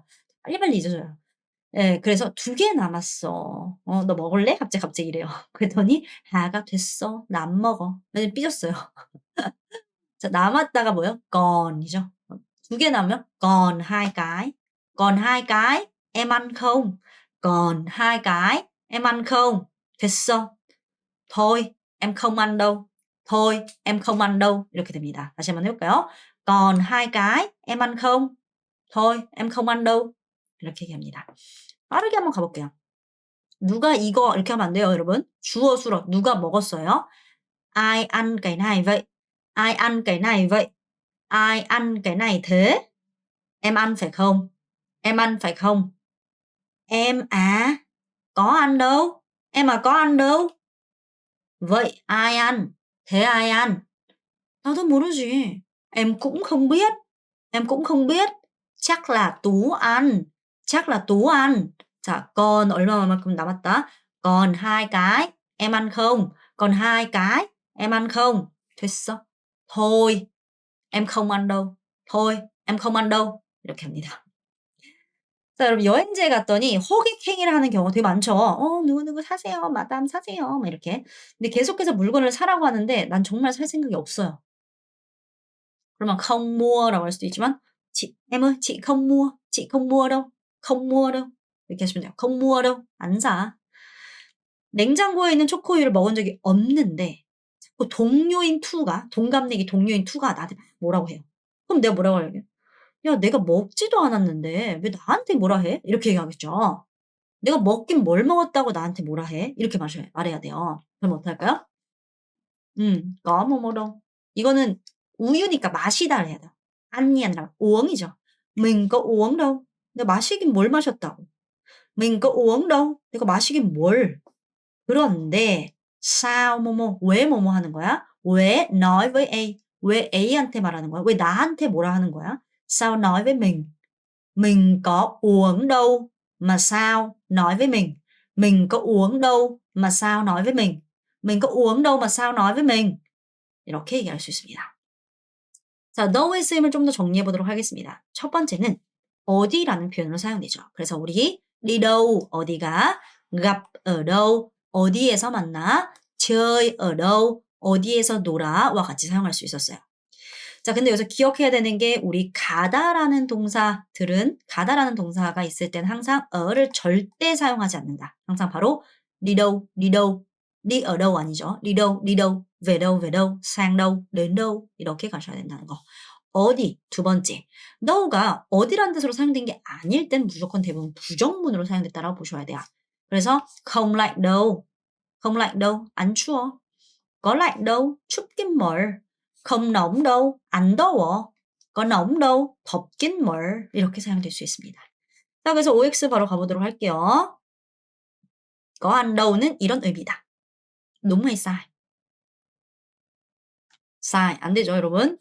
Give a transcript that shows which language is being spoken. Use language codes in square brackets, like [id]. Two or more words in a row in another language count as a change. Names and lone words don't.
[ko] 빨리빨리 잊어져요. 예 그래서 "2개 남았어. 너 먹을래?" 갑자기 이래요. 그랬더니 "아가 됐어. 나 안 먹어." 왜냐면 삐졌어요. 자 남았다가 뭐예요? "còn" 이죠. 2개 남으면 [vi] "còn 2 cái." "còn 2 cái, em ăn không?" "còn 2 cái, em ăn không?" "됐어." "thôi, em không ăn đâu." "thôi, em không ăn đâu." [ko] 이렇게 됩니다. 다시 한번 해 볼까요? [vi] "còn 2 cái, em ăn không?" "thôi, em không ăn đâu." [ko] 이렇게 얘기합니다. 빠르게 한번 가 볼게요. "누가 이거" 이렇게 하면 안 돼요 여러분. 주어 수로 "누가 먹었어요?" [vi] "Ai ăn cái này vậy?" "Ai ăn cái này vậy?" "Ai ăn cái này thế?" "Em ăn phải không?" "Em ăn phải không?" "Em à, có ăn đâu." "Em à có ăn đâu." "Vậy ai ăn?" Thế ai ăn? Tao 모르지. Em cũng không biết. Em cũng không biết. chắc là Tú ăn. chắc là Tú ăn. [ko] 자, còn 얼마만큼 남았다. [vi] còn 2 cái. Em ăn không? còn 2 cái. Em ăn không? 됐어. thôi. em không ăn đâu. thôi. em không ăn đâu. [ko] 이렇게 합니다. 자, 여러분 여행지에 갔더니 호객행위를 하는 경우가 되게 많죠. 누구누구 사세요. 마담 사세요. 막 이렇게. 근데 계속해서 물건을 사라고 하는데 난 정말 살 생각이 없어요. [vi] 그러면 không mua라고 [ko] 할 수도 있지만 [vi] em ơi, chị không mua. chị không mua đâu. không mua đâu. [ko] 이렇게 하시면 돼요. [vi] không mua đâu. [ko] 안 사. 냉장고에 있는 초코우유를 먹은 적이 없는데 자꾸 동료인 2가 동갑내기 동료인 2가 나한테 막 뭐라고 해요. 그럼 내가 뭐라고 해요? "야 내가 먹지도 않았는데 왜 나한테 뭐라 해?" 이렇게 얘기하겠죠. "내가 먹긴 뭘 먹었다고 나한테 뭐라 해?" 이렇게 말해야 돼요. 그럼 어떡할까요? có 뭐뭐 đâu. 이거는 우유니까 마시다를 해야 돼요. [vi] ăn [ko] 이 아니라 [vi] uống 이죠. "mình có uống đâu." [ko] 내가 마시긴 뭘 마셨다고. [vi] "mình có uống đâu." [ko] 내가 마시긴 뭘. 그런데 sao 뭐뭐 왜 뭐뭐 하는 거야? [vi] 왜 nói với A, [ko] 왜 A한테 말하는 거야? 왜 나한테 뭐라 하는 거야? [vi] sao nói với mình. Mình có uống đâu mà sao nói với mình. Mình có uống đâu mà sao nói với mình. mình có uống đâu mà sao nói với mình. [ko] 이렇게 얘기할 수 있습니다. 자, 너의 쓰임을 좀 더 정리해 보도록 하겠습니다. 첫 번째는 어디라는 표현으로 사용되죠. 그래서 우리 [vi] đi đâu [ko] 어디가, [vi] gặp ở đâu [ko] 어디에서 만나, [vi] chơi ở đâu [ko] 어디에서 놀아와 같이 사용할 수 있었어요. 자, 근데 여기서 기억해야 되는 게 우리 가다라는 가다라는 동사가 있을 때는 항상 어를 절대 사용하지 않는다. 항상 바로 [vi] đi đâu, đi ở đâu 아니죠. đi đâu, về đâu, sang đâu, đến đâu [ko] 이렇게 가셔야 된다는 거. 어디 두 번째. 너가 어디라는 뜻으로 사용된 게 아닐 땐 무조건 대부분 부정문으로 사용됐다라고 보셔야 돼요. [vi] 그래서 không lạnh đâu, không lạnh đâu, [ko] 안 추워. [vi] có lạnh đâu, [ko] 춥긴 뭘. [vi] không nóng đâu, [ko] 안 더워. [vi] có nóng đâu, [ko] 덥긴 뭘. 이렇게 사용될 수 있습니다. 자, 그래서 OX 바로 가보도록 할게요. [vi] có ăn dou [ko] 는 이런 의미다. [vi] đúng hay sai? sai. [ko] 안 되죠, 여러분?